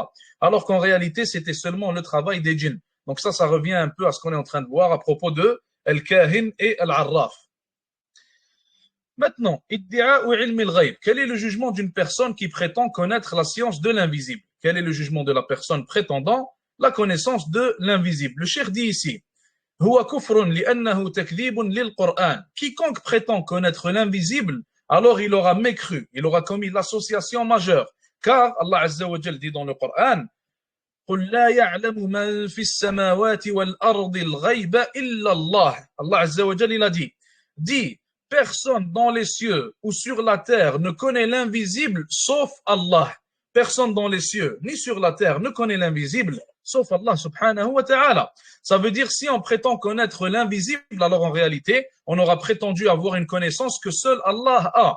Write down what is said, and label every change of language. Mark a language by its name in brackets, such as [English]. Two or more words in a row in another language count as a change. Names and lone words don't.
[French] Alors qu'en réalité, c'était seulement le travail des djinns. Donc ça revient un peu à ce qu'on est en train de voir à propos de Al-Kahin et Al-Arraf. Maintenant, iddi'a ou [Arabic] علم الغيب. [French] Quel est le jugement d'une personne qui prétend connaître la science de l'invisible? Quel est le jugement de la personne prétendant la connaissance de l'invisible? Le cheikh dit ici, [Arabic] هو كفر لأنه تكذيب للقرآن. [French] Quiconque prétend connaître l'invisible, alors il aura mécru, il aura commis l'association majeure. Car Allah [Arabic] عز وجل [French] dit dans le Coran, [Arabic] قل لا يعلم من في السماوات والأرض الغيب إلا الله. [French] Allah [Arabic] عز وجل [French] il a dit, personne dans les cieux ou sur la terre ne connaît l'invisible sauf Allah. Personne dans les cieux ni sur la terre ne connaît l'invisible sauf Allah [Arabic] سبحانه وتعالى. [French] Ça veut dire si on prétend connaître l'invisible, alors en réalité, on aura prétendu avoir une connaissance que seul Allah a.